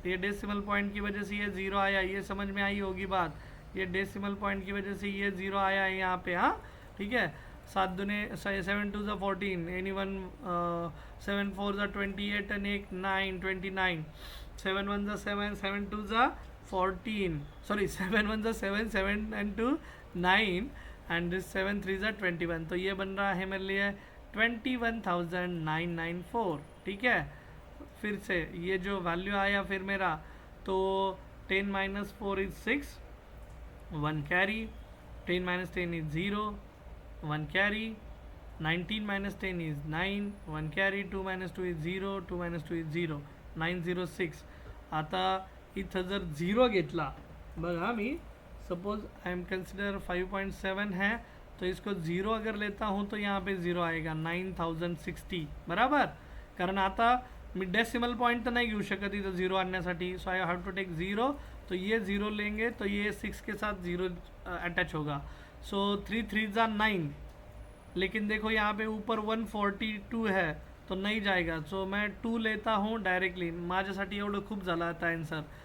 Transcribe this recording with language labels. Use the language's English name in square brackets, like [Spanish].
[Hindi] ये decimal point की वजह से ये 0 आया. ये समझ में आई होगी बात. ये डेसिमल पॉइंट की वजह से ये 0 आया है यहाँ पे. हाँ ठीक है 7 दूने 7 2 14 any one 7 4 28 and 8 9 29 7 1 7 7 2 14 sorry 7 1 7 7 and 2 9 and this 7 3 21. तो ये बन रहा है मेरे लिए 21,994. ठीक है फिर से ये जो वैल्यू आया फिर मेरा तो 10 - 4 is 6 1 carry 10 - 10 is 0 1 carry 19 - 10 is 9 1 carry 2 - 2 is 0 2 - 2 is 0 906. [Marathi] आता इथं जर 0 घेतला बघा मी [Hindi] सपोज आई एम कंसिडर 5.7 है तो इसको 0 अगर लेता हूँ तो यहाँ पे 0 आएगा 9,060 बराबर. [Marathi] कारण आता मी डेसिमल पॉइंट तर नाही घेऊ शकत इथं 0 आणण्यासाठी. [English] So I have to take 0. [Hindi] तो ये 0 लेंगे तो ये 6 के साथ 0 अटैच होगा. सो 3 3 9. लेकिन देखो यहाँ पे ऊपर 142 है तो नहीं जाएगा. सो मैं 2 लेता हूँ डायरेक्टली. [Marathi] माझ्यासाठी एवढं खूप झालं आता आन्सर.